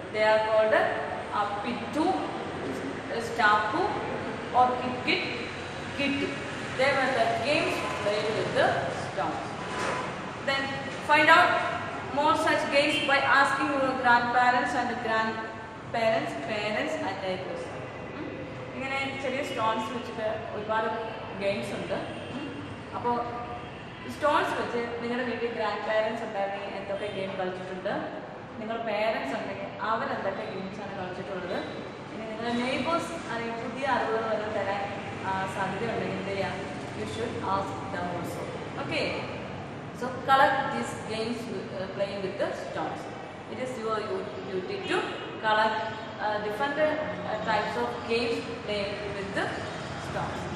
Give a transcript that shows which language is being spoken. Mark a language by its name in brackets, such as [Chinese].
[English] They are called pittu, stapu or kitty. They were the games played with the stones. Then find out more such games by asking your grandparents and parents and neighbors. [Malayalam] ഇങ്ങനെ ചെറിയ stones വെച്ചിട്ട് ഒരുപാട് games ഉണ്ട്. അപ്പോൾ stones വെച്ച് നിങ്ങളുടെ വീട്ടിൽ grand parents ഉണ്ടെങ്കിൽ എന്തൊക്കെ ഗെയിം കളിച്ചിട്ടുണ്ട്, നിങ്ങളുടെ പേരൻസ് ഉണ്ടെങ്കിൽ അവരെന്തൊക്കെ ഗെയിംസാണ് കളിച്ചിട്ടുള്ളത്, ഇനി നിങ്ങളുടെ നെയ്ബേഴ്സ് അല്ലെങ്കിൽ പുതിയ അറിവുകൾ വരെ തരാൻ സാധ്യതയുണ്ടെങ്കിൽ എന്ത് ചെയ്യാം, [English] You should ask them also. Okay, so collect these games playing with the stones. It is your duty to collect different types of games playing with the stones.